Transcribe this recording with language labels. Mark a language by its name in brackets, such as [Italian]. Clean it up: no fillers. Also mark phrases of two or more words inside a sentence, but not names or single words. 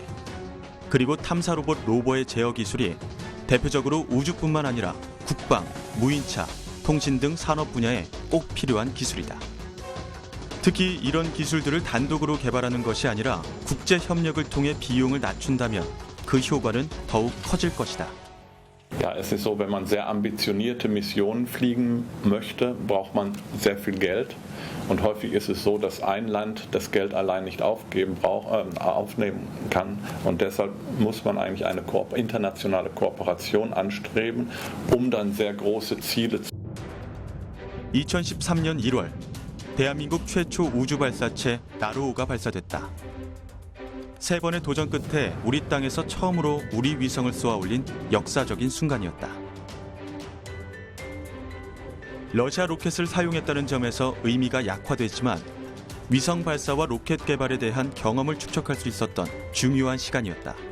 [Korean] 그리고 탐사 로봇 로버의 제어 기술이 대표적으로 우주뿐만 아니라 국방, 무인차, 통신 등 산업 분야에 꼭 필요한 기술이다. 특히 이런 기술들을 단독으로 개발하는 것이 아니라 국제 협력을 통해 비용을 낮춘다면 그 효과는 더욱 커질 것이다. [German] Ja, es ist so, wenn man sehr ambitionierte Missionen fliegen möchte, braucht man sehr viel Geld. Und häufig ist es so, dass ein Land das Geld allein nicht aufnehmen kann. Und deshalb muss man eigentlich eine internationale Kooperation anstreben, um dann sehr große Ziele zu. [Korean] 2013년 1월, 대한민국 최초 우주 발사체 나로호가 발사됐다. 3번의 도전 끝에 우리 땅에서 처음으로 우리 위성을 쏘아 올린 역사적인 순간이었다. 러시아 로켓을 사용했다는 점에서 의미가 약화됐지만 위성 발사와 로켓 개발에 대한 경험을 축적할 수 있었던 중요한 시간이었다.